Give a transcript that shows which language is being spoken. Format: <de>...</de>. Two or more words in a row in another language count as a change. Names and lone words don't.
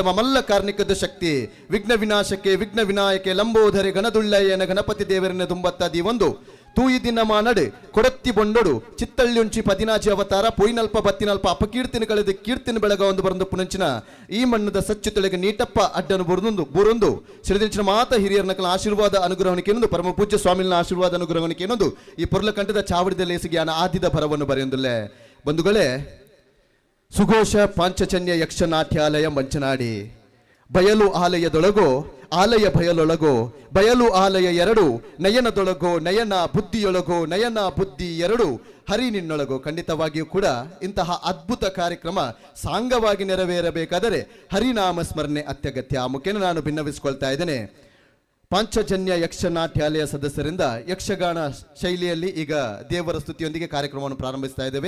<tcy>ಮಲ್ಲ ಕಾರ್ಣಿಕದ ಶಕ್ತಿ ವಿಘ್ನ ವಿನಾಶಕ್ಕೆ ವಿಘ್ನ ವಿನಾಯಕೆ ಲಂಬೋಧರೆ ಗಣದುಳ್ಳಯ್ಯನ ಗಣಪತಿ ದೇವರನ್ನ ದುಂಬತ್ತಾದಿ ಒಂದು ತೂಯಿ ದಿನ ಮಾನಡು ಕೊಡತ್ತಿ ಬೊಂಡೊಡು ಚಿತ್ತಳ್ಳಿ ಉಂಚಿ ಪದಿನಾಜಿ ಅವತಾರ ಪೊಯ್ನಲ್ಪ ಬತ್ತಿನಲ್ಪ ಅಪಕೀರ್ತಿನ ಕಳೆದು ಕೀರ್ತಿನ ಬೆಳಗ ಒಂದು ಬರಂದು ಪುಣಂಚಿನ ಈ ಮಣ್ಣದ ಸಚ್ಚು ತೆಳಗೆ ನೀಟಪ್ಪ ಅಡ್ಡನು ಬುರೊಂದು ಸಿಡಿದಿಂಚಿನ ಮಾತ ಹಿರಿಯರ ನಕಲ ಆಶೀರ್ವಾದ ಅನುಗ್ರಹಣಿಕೆ ಏನೊಂದು ಪರಮ ಪೂಜ್ಯ ಸ್ವಾಮಿನ ಆಶೀರ್ವಾದ ಅನುಗ್ರಹಣಿಕೆ ಏನೊಂದು ಈ ಪೊರ್ಲ ಕಂಠದ ಚಾವಡಿದ ಲೇಸಿಗೆ ಆದಿದ ಭರವನ್ನು ಬರೆಯೊಂದುಲ್ಲೆ ಬಂಧುಗಳೇ.</tcy> <kn>ಸುಘೋಷ ಪಾಂಚಜನ್ಯ ಯಕ್ಷನಾಟ್ಯಾಲಯ ಮಂಚನಾಡಿ ಬಯಲು ಆಲಯದೊಳಗೋ ಆಲಯ ಬಯಲೊಳಗೋ ಬಯಲು ಆಲಯ ಎರಡು ನಯನದೊಳಗೋ ನಯನ ಬುದ್ಧಿಯೊಳಗೋ ನಯನ ಬುದ್ಧಿ ಎರಡು ಹರಿ ನಿನ್ನೊಳಗೋ. ಖಂಡಿತವಾಗಿಯೂ ಕೂಡ ಇಂತಹ ಅದ್ಭುತ ಕಾರ್ಯಕ್ರಮ ಸಾಂಗವಾಗಿ ನೆರವೇರಬೇಕಾದರೆ ಹರಿನಾಮ ಸ್ಮರಣೆ ಅತ್ಯಗತ್ಯ. ಆ ಮುಖೇನ ನಾನು ಭಿನ್ನವಿಸಿಕೊಳ್ತಾ ಇದ್ದೇನೆ. ಪಾಂಚಜನ್ಯ ಯಕ್ಷನಾಟ್ಯಾಲಯ ಸದಸ್ಯರಿಂದ ಯಕ್ಷಗಾನ ಶೈಲಿಯಲ್ಲಿ ಈಗ ದೇವರ ಸ್ತುತಿಯೊಂದಿಗೆ ಕಾರ್ಯಕ್ರಮವನ್ನು ಪ್ರಾರಂಭಿಸ್ತಾ ಇದ್ದೇವೆ.</kn>